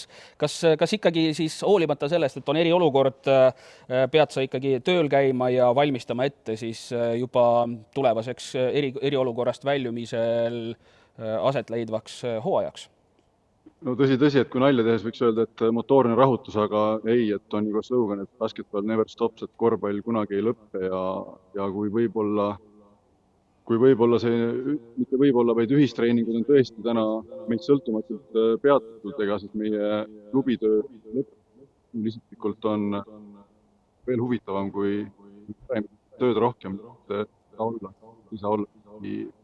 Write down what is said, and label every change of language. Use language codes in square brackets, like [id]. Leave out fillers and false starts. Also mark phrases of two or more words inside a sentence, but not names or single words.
[et] Kas ikkagi siis hoolimata sellest, et on eriolukord, pead sa ikkagi tööl käima ja valmistama ette siis juba tulevaseks eriolukorrast väljumisel aset leidvaks hooajaks? No tõsi, et kui nalja tehes võiks öelda, et motoorne rahutus, aga ei, et on juba slogan, et [en] basketball never stops, [et] et korvpall kunagi ei lõppe ja kui võib-olla see, mitte võib-olla, vaid ühistreeningud on tõesti täna meid sõltumatult peatatud, ega siis meie klubitöö isiklikult on veel huvitavam, kui tööd rohkem ei saa olla.